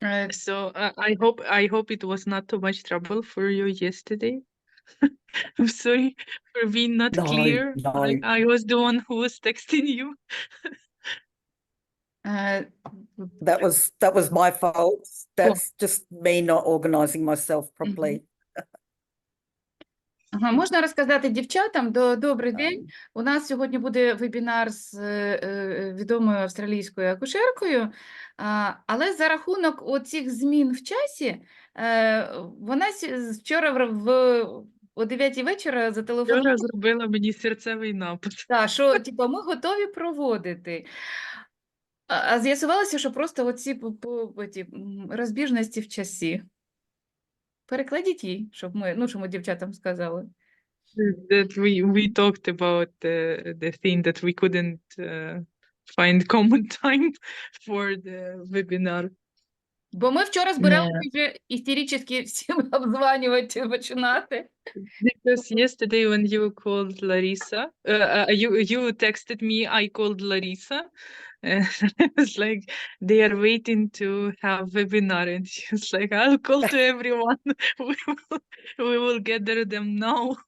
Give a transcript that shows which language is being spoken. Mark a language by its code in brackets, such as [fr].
[en] So I hope it was not too much trouble for you yesterday. I'm sorry for being not No, clear. no. I was the one who was texting you. That was my fault. That's just me not organizing myself properly. [uk] Ага, можна розказати дівчатам? Добрий день. У нас сьогодні буде вебінар з відомою австралійською акушеркою, але за рахунок оцих змін в часі, вона вчора о 9 вечора зателефонувала. Вчора зробила мені серцевий напад. Так, що типу, ми готові проводити. А з'ясувалося, що просто оці розбіжності в часі. Перекладіть їй, щоб ми, що ми дівчатам сказали. [en] That we talked about the thing that we couldn't find common time for the webinar. [uk] Бо ми вчора збиралися вже істерично всім обдзванювати, починати. [en] Because yesterday when you called Larissa, you texted me, I called Larissa, and I was like, they are waiting to have webinar, and she was like, I'll call to everyone. We will gather them now.